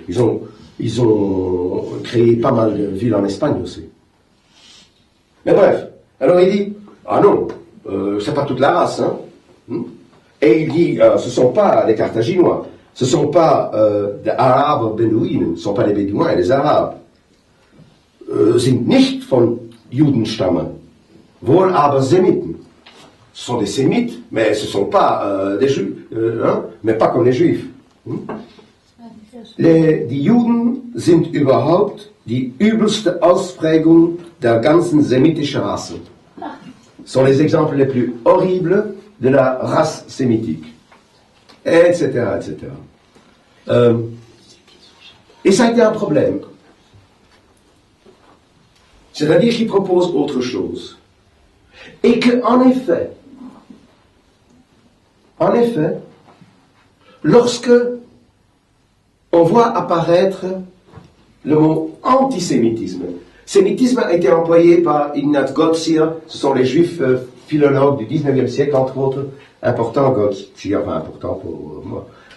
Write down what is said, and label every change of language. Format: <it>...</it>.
<fr>Ils ont créé pas mal de villes en Espagne aussi. Mais bref, alors il dit, ah non, c'est pas toute la race, hein. Et il dit, ce ne sont pas les Carthaginois, ce ne sont pas des Arabes Bédouines, ce ne sont pas les Bédouins et les Arabes.</fr> <de>Sind nicht von Judenstamm, wohl aber Semiten.</de> <fr>Ce sont des Sémites, mais ce ne sont pas des Juifs, mais pas comme les Juifs.</fr> <de>Die Juden sind überhaupt die übelste Ausprägung der ganzen sémitischen Rasse.</de> <fr>Ce sont les exemples les plus horribles de la race sémitique. Etc., etc. Et ça a été un problème. C'est-à-dire qu'il propose autre chose. Et qu'en effet, lorsque on voit apparaître le mot antisémitisme, sémitisme a été employé par Ignaz Gottsir, ce sont les juifs philologues du 19e siècle, entre autres, important Gottsir, enfin important pour moi,</fr>